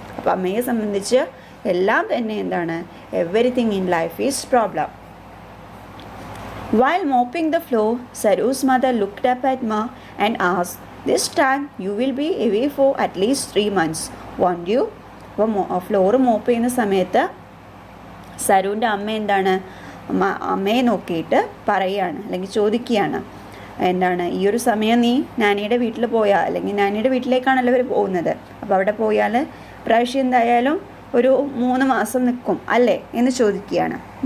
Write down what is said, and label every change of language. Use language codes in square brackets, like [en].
[ml] അപ്പോൾ അമ്മയെ സംബന്ധിച്ച് എല്ലാം തന്നെ എന്താണ് [en] Everything in life is problem. While mopping the floor, Saru's mother looked up at Ma and asked, "This time you will be away for at least 3 months, won't you?" [ml] അപ്പോൾ floor mop ചെയ്യുന്ന സമയത്ത് സരുവിൻ്റെ അമ്മ എന്താണ് അമ്മയെ നോക്കിയിട്ട് പറയുകയാണ് അല്ലെങ്കിൽ ചോദിക്കുകയാണ്, എന്താണ് ഈ ഒരു സമയം നീ നാനിയുടെ വീട്ടിൽ പോയാൽ അല്ലെങ്കിൽ നാനിയുടെ വീട്ടിലേക്കാണല്ലോ ഇവർ പോകുന്നത്, അപ്പോൾ അവിടെ പോയാൽ പ്രാവശ്യം എന്തായാലും ഒരു 3 മാസം നിൽക്കും അല്ലേ എന്ന് ചോദിക്കുകയാണ്.